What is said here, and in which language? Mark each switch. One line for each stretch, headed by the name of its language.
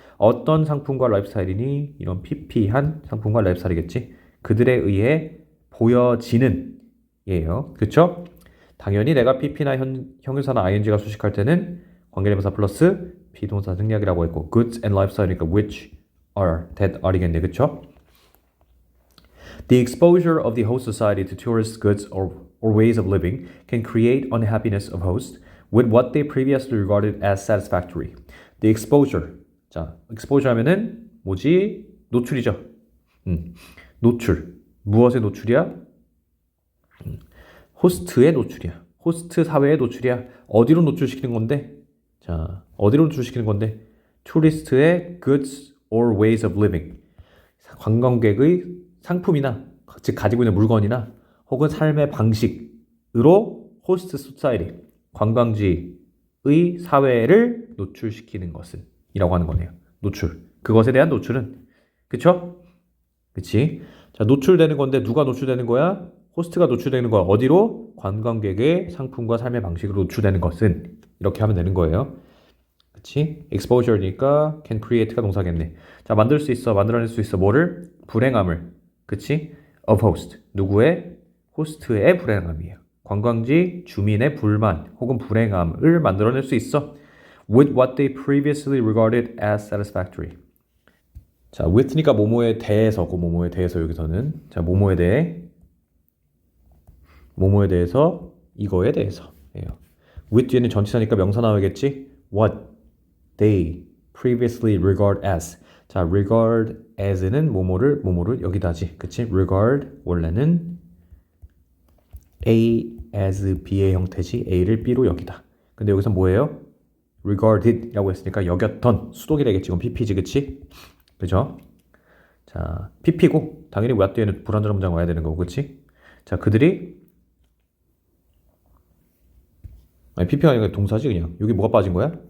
Korean: 어떤 상품과 라이프스타일이니? 이런 PP한 상품과 라이프스타일이겠지. 그들에 의해 보여지는 예요. 그쵸? 당연히 내가 PP나 형용사나 ING가 수식할 때는 관계대명사 플러스 비동사 생략이라고 했고,
English: goods and lifestyle
Korean: 이니까
English: which are, that are
Korean: 이겠네. 그쵸?
English: The exposure of the host society to tourist goods or ways of living can create unhappiness of hosts with what they previously regarded as satisfactory. The exposure.
Korean: 자, exposure 하면은 뭐지? 노출이죠. 노출. 무엇의 노출이야? 호스트의 노출이야. 호스트 사회의 노출이야. 어디로 노출시키는 건데? 자, 어디로 노출시키는 건데? 토리스트의
English: goods or ways of living.
Korean: 관광객의 상품이나 즉 가지고 있는 물건이나 혹은 삶의 방식으로 호스트 소사이티, 관광지의 사회를 노출시키는 것은 이라고 하는 거네요. 노출. 그것에 대한 노출은 그쵸? 그치? 자, 노출되는 건데 누가 노출되는 거야? 호스트가 노출되는 거야. 어디로? 관광객의 상품과 삶의 방식으로 노출되는 것은 이렇게 하면 되는 거예요. 그치? exposure니까
English: can create
Korean: 가 동사겠네. 자, 만들 수 있어. 만들어낼 수 있어. 뭐를? 불행함을. 그치?
English: of host.
Korean: 누구의? 호스트의 불행함이에요. 관광지 주민의 불만 혹은 불행함을 만들어낼 수 있어.
English: with what they previously regarded as satisfactory.
Korean: 자, with니까 뭐뭐에 대해서고 뭐뭐에 대해서 여기서는 자, 뭐뭐에 대해서 이거에 대해서 예요. with 뒤에는 전치사니까 명사 나오겠지?
English: what they previously regard as.
Korean: 자, regard as는 뭐뭐를 여기다지. 그치? regard 원래는 A as B의 형태지. A를 B로 여기다. 근데 여기서 뭐예요? regarded라고 했으니까 여겼던 수동이 되겠지. 이건 PP지. 그치? 그죠? 자, PP고 당연히 what 뒤에는 불완전한 문장 와야 되는 거고. 그치? 자, 그들이 아니 PP가 아니라 동사지 그냥. 여기 뭐가 빠진 거야?